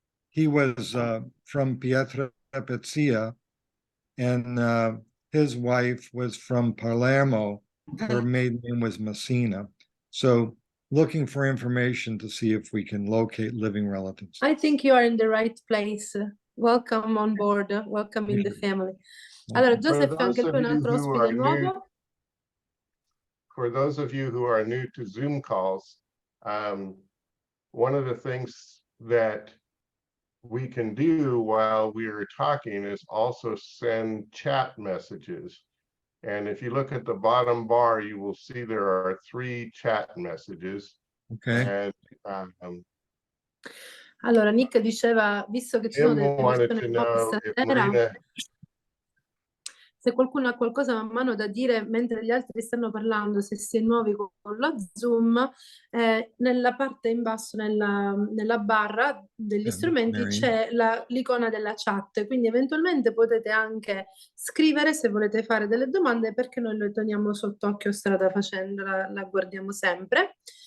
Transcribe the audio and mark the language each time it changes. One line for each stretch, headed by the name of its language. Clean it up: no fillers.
English: He was from Pietra Pezzia, and his wife was from Palermo. Her maiden name was Messina. So looking for information to see if we can locate living relatives. I think you are in the right place. Welcome on board, welcome in the family.
Italian: Allora, Joseph è anche lui un altro ospite nuovo.
English: For those of you who are new to Zoom calls, one of the things that we can do while we are talking is also send chat messages. And if you look at the bottom bar, you will see there are 3 chat messages. Okay. And
Italian: allora, Nick diceva, visto che ci sono delle persone nuove stasera, se qualcuno ha qualcosa man mano da dire mentre gli altri stanno parlando, se si è nuovi con la Zoom, nella parte in basso, nella barra degli strumenti, c'è l'icona della chat, quindi eventualmente potete anche scrivere se volete fare delle domande, perché noi lo teniamo sott'occhio strada facendo, la guardiamo sempre.